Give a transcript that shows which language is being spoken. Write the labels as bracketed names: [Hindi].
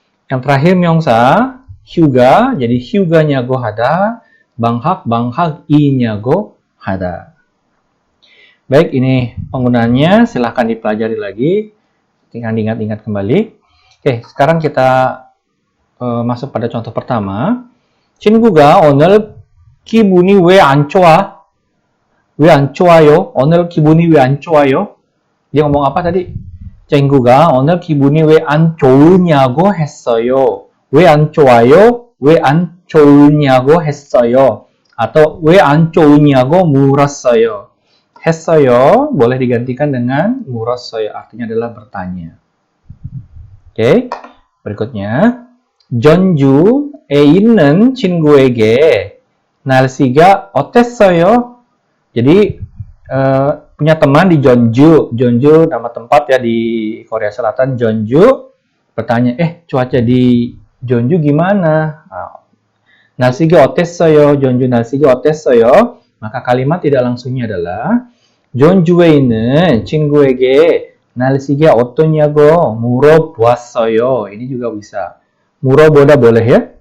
[Indonesian] Yang terakhir [Korean] myeongsa, hyuga jadi hyuga nyago hada, banghak i nyago hada. [Indonesian] Baik, ini penggunaannya silahkan dipelajari lagi, tinggal diingat-ingat kembali. Oke, sekarang kita masuk pada contoh pertama. [Korean] 친구가 오늘 기분이 왜 안 좋아? 왜 안 좋아요? 오늘 기분이 왜 안 좋아요? [Indonesian] Dia ngomong apa tadi? [Korean] 친구가 오늘 기분이 왜 안 좋으냐고 했어요. 왜 안 좋아요? 왜 안 좋으냐고 했어요. Atau 왜 안 좋으냐고 물었어요. [Indonesian] 했어요 boleh digantikan dengan 물었어요. Artinya adalah bertanya. Oke, berikutnya. [Korean] 전주에 있는 친구에게 날씨가 어땠어요? [Indonesian] Jadi punya teman di Jeonju. Jeonju nama tempat ya di Korea Selatan, Jeonju. Bertanya, cuaca di Jeonju gimana? [Korean] 날씨가 어땠어요? Jeonju 날씨가 어땠어요? [Indonesian] Maka kalimat tidak langsungnya adalah [Korean] Jeonju에 있는 친구에게 날씨가 어떠냐고 물어보았어요. [Indonesian] Ini juga bisa. 물어보다 boleh ya.